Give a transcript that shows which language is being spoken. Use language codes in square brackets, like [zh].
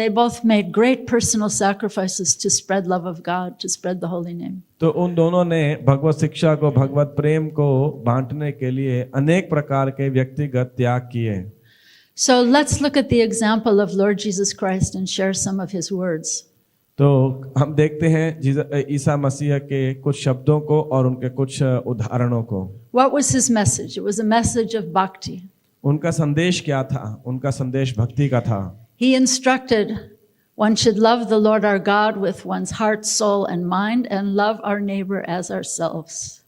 [en] They both made great personal sacrifices to spread love of God, to spread the holy name. [hi] तो उन दोनों ने भगवत शिक्षा को, भगवत प्रेम को बांटने के लिए अनेक प्रकार के व्यक्तिगत त्याग किए. [en] So let's look at the example of Lord Jesus Christ and share some of his words. [hi] तो हम देखते हैं ईसा मसीह के कुछ शब्दों को और उनके कुछ उदाहरणों को. [en] What was his message? It was a message of bhakti. [hi] उनका संदेश क्या था? उनका संदेश भक्ति का था. [en] He instructed one should love the Lord our God with one's heart, soul and mind and love our neighbor as ourselves.